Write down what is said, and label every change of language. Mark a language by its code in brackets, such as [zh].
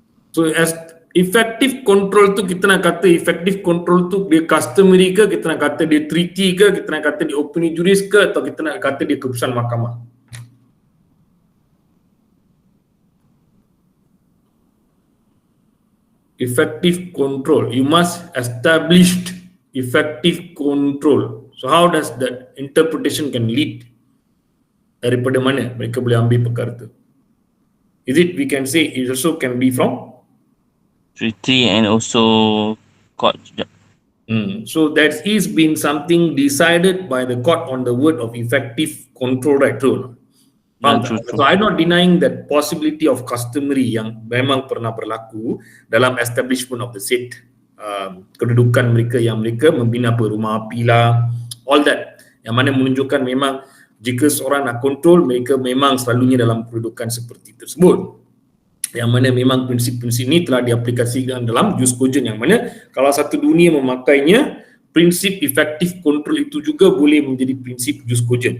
[ms] So as effective control tu, kita nak kata effective control tu dia customary ke, kita nak kata dia treaty ke, kita nak kata dia opinion juris ke, atau kita nak kata dia keputusan mahkamah? [en] Effective control. You must establish effective control. So how does that interpretation can lead [ms] Daripada mana mereka boleh ambil perkara tu? [en] Is it, we can say it also can be from treaty and also court. so that is been something decided by the court on the word of effective control, right? True. [ms] Faham tak? [en] So I'm not denying that possibility of customary [ms] yang memang pernah berlaku dalam [en] establishment of the said [ms] kedudukan mereka yang mereka membina apa, rumah api lah, [en] all that, [ms] yang mana menunjukkan memang jika seorang nak kontrol, mereka memang selalunya dalam kedudukan seperti tersebut, yang mana memang prinsip-prinsip ini telah diaplikasikan dalam jus cogen, yang mana kalau satu dunia memakainya, prinsip efektif kontrol itu juga boleh menjadi prinsip jus cogen.